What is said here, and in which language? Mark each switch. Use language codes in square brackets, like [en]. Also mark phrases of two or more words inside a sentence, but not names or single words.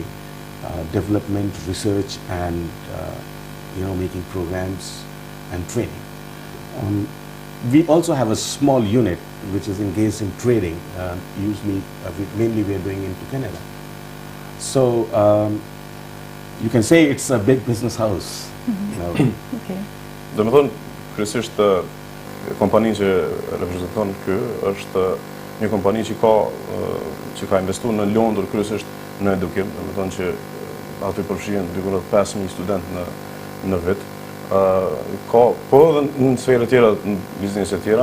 [en] Development, research, and you know, making programs and training. We also have a small unit which is engaged in trading. Usually, mainly we are doing into Canada. So you can say it's a big business house. You know. Okay. [sq] Do të thonë, kryesisht kompaninë që reprezenton ky është një kompani që ka investuar në Londër kryesisht në edukim, do të thonë që aty përfshihen diku rreth 5.000 studentë në vit. Ka po edhe në sferë tjera, në biznese tjera.